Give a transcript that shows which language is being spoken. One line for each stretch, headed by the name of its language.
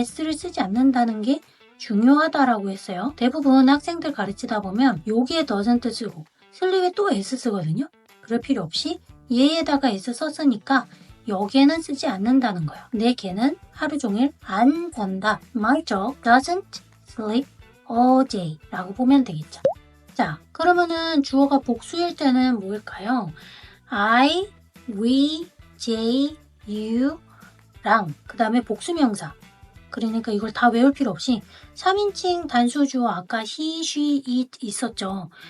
Korean: s를 쓰지 않는다는 게 중요하다라고 했어요. 대부분 학생들 가르치다 보면 여기에 doesn't 쓰고 sleep에 또 s 쓰거든요. 그럴 필요 없이 얘에다가 s 썼으니까 여기에는 쓰지 않는다는 거예요. 내 개는 하루 종일 안 잔다.
English: My dog doesn't sleep all day 라고 보면 되겠죠.
Korean: 자, 그러면은 주어가 복수일 때는 뭐일까요? I, we, they, you랑 그 다음에 복수명사. 그러니까 이걸 다 외울 필요 없이 3인칭 단수주어 아까 he, she, it 있었죠.